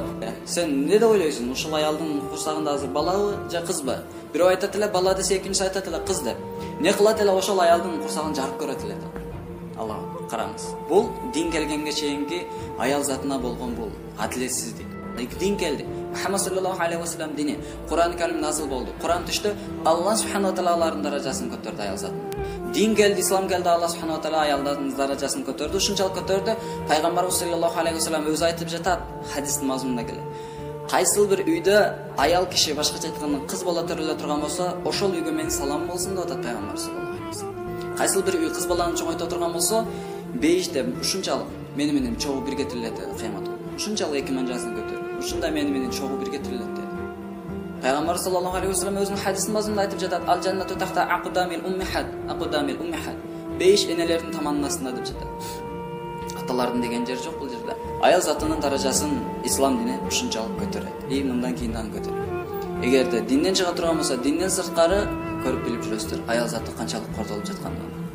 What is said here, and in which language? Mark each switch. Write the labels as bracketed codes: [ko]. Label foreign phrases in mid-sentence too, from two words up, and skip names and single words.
[ky] Сен эмне деп ойлойсуң? Ушул аялдын курсагында азыр балабы же кызбы? Бирөө айтат эле бала десе, экинчиси айтат эле кыз деп. Не кылат эле ошол аялдын курсагын жарып көрөт эле. Алла караңыз. Бул дин келгенге чейинки аял затына болгон бул адилетсиздик. Дин келди. Мухаммад [ar] صلى الله عليه وسلم [ky] дини, Кур'ан Карим назил болду. Кур'ан түштү, Алла субханаху ва таалалардын даражасын көтөрдү аял затын. Дин келди, ислам келди, [ar] الله سبحانه وتعالى [ky] аялдардын даражасын көтөрдү. Ушунчалык көтөрдү. Пайгамбарыбыз [ar] صلى الله عليه وسلم [ky] өзү айтып жатат, хадистин мазмунунда келет. Кайсыл бир үйдө аял киши, башкача айтканда кыз бала төрөлө турган болсо, ошол үйгө менин салам болсун деп атат Пайгамбар [ar] صلى الله عليه وسلم. [ky] Кайсыл бир үй кыз баланы чоңойто турган болсо, бейиште ушунчалык менен чогуу бирге тирилет кыямат. Ушунчалык эки манжасын көтөрүп, ушундай менен чогуу бирге тирилет деди. Пайгамбар [ar] صلى الله عليه وسلم [ky] өзүнүн хадисин мазмунунда айтып жатат, [ar] الجنة تحت أقدام الأمهات. [ky] Бейиш энелердин таманынын астында деп жатат. Аталардын деген жер жок бул жерде. Аял затынын даражасын ислам дини ушунчалык көтөрөт. Мындан кийин дагы көтөрөт. Эгерде динден чыга турган болсо, динден сырткары көрүп билип жүрөсүздөр. Аял заты канчалык кордолуп жатканын.